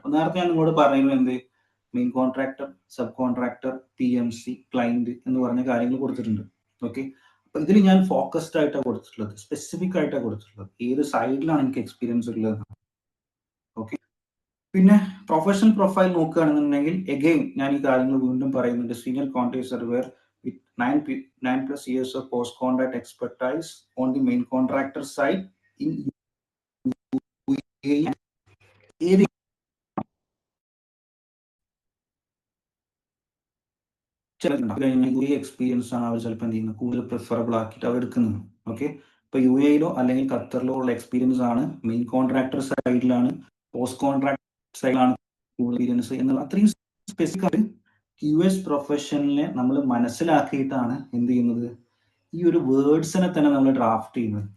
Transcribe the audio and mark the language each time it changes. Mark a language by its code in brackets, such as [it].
[ml] അപ്പോൾ നേരത്തെ ഞാൻ നിങ്ങളോട് പറയുന്നത് എന്ത്, main contractor, sub contractor, PMC, client എന്ന് പറഞ്ഞ കാര്യങ്ങൾ കൊടുത്തിട്ടുണ്ട്. ഓക്കെ, അപ്പൊ ഇതിൽ ഞാൻ ഫോക്കസ്ഡ് ആയിട്ടാണ് കൊടുത്തിട്ടുള്ളത്, സ്പെസിഫിക് ആയിട്ടാണ് കൊടുത്തിട്ടുള്ളത്, ഏത് സൈഡിലാണ് എനിക്ക് എക്സ്പീരിയൻസ് ഉള്ളത്. ഓക്കെ, പിന്നെ പ്രൊഫഷണൽ പ്രൊഫൈൽ നോക്കുകയാണെന്നുണ്ടെങ്കിൽ എഗെയിൻ ഞാൻ ഈ കാര്യങ്ങൾ വീണ്ടും പറയുന്നുണ്ട്. [en] Senior quantity surveyor with 9+ years of post contract expertise on the main contractor side in UAE. [ml] ഏത് എക്സ്പീരിയൻസ് ആണ് അവർ ചിലപ്പോൾ എന്ത് ചെയ്യുന്നത്, കൂടുതൽ പ്രിഫറബിൾ ആക്കിയിട്ട് അവർ എടുക്കുന്നത്. ഓക്കെ, ഇപ്പൊ UAE അല്ലെങ്കിൽ ഖത്തറിലോ ഉള്ള എക്സ്പീരിയൻസ് ആണ് മെയിൻ കോൺട്രാക്ടർ സൈഡിലാണ്, പോസ്റ്റ് കോൺട്രാക്ട് സൈഡിലാണ് എക്സ്പീരിയൻസ് എന്നുള്ള അത്രയും സ്പെസിഫിക് ആയിട്ട് US പ്രൊഫഷനിലെ നമ്മൾ മനസ്സിലാക്കിയിട്ടാണ് എന്ത് ചെയ്യുന്നത്, ഈ ഒരു വേർഡ്സിനെ തന്നെ നമ്മൾ ഡ്രാഫ്റ്റ് ചെയ്യുന്നത്.